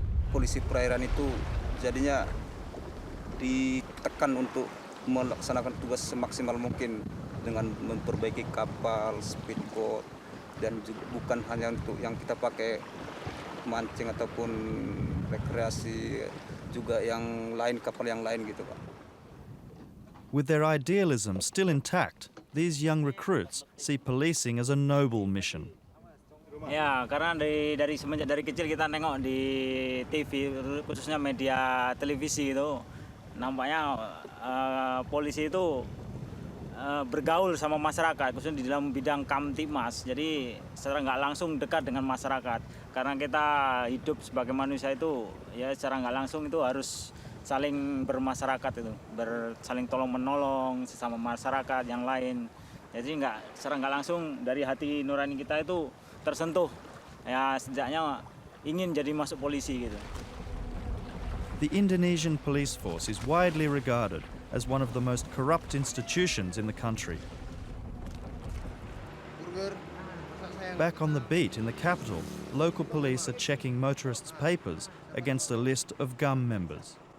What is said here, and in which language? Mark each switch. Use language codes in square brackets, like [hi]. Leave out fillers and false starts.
[id] Polisi perairan itu jadinya ditekan untuk melaksanakan tugas semaksimal mungkin dengan memperbaiki kapal, speedboat, dan juga bukan hanya untuk yang kita pakai mancing ataupun rekreasi, juga yang lain, kapal yang lain gitu, Pak. [en] With their idealism still intact, these young recruits see policing as a noble mission. [id] Ya, karena semenjak dari kecil kita nengok di TV, khususnya media televisi itu, nampaknya polisi itu bergaul sama masyarakat, khususnya di dalam bidang kamtipmas. Jadi secara nggak langsung dekat dengan masyarakat. Karena kita hidup sebagai manusia itu, ya secara nggak langsung itu harus saling bermasyarakat itu, saling tolong menolong sesama masyarakat yang lain. Jadi secara nggak langsung dari hati nurani kita itu tersentuh. Ya setidaknya ingin jadi masuk polisi gitu. [en] The Indonesian police force is widely regarded as one of the most corrupt institutions in the country. Back on the beat in the capital, local police are checking motorists' papers against a list of GUM members.